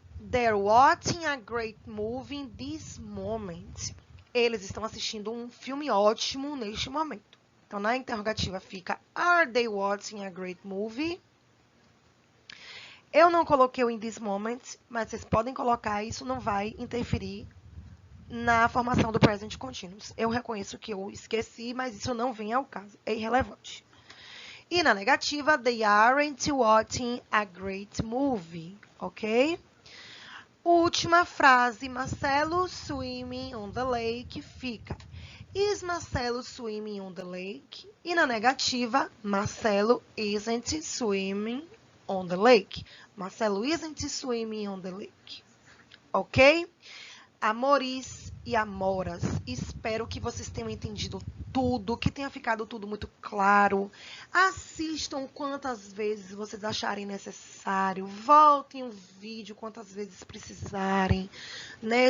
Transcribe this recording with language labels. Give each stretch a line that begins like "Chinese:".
English: They're watching a great movie in this moment.
Portuguese: Eles estão assistindo um filme ótimo neste momento. Então, na interrogativa fica
English: Are they watching a great movie?
Portuguese: Eu não coloquei o
English: in this moment,
Portuguese: mas vocês podem colocar, isso não vai interferir na formação do present continuous. Eu reconheço que eu esqueci, mas isso não vem ao caso, é irrelevante. E na negativa,
English: they aren't watching a great movie, ok?
Portuguese: Última frase,
English: Marcelo swimming on the lake, fica Is Marcelo swimming on the lake?
Portuguese: E na negativa,
English: Marcelo isn't swimming on the lake. Marcelo isn't swimming on the lake. Ok?
Portuguese: Amores e amoras, espero que vocês tenham entendido tudo, que tenha ficado tudo muito claro. Assistam quantas vezes vocês acharem necessário. Voltem o vídeo quantas vezes precisarem. Né?